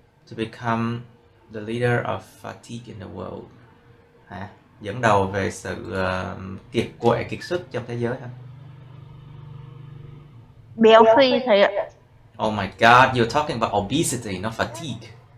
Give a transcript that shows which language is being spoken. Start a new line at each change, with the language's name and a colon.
English: To become the leader of fatigue in the world.
Vietnamese: Hả? Dẫn đầu về sự kiệt quệ, kiệt sức trong thế giới hả? Béo phì thầy ạ.
English: Oh my god, you're talking about obesity, not fatigue.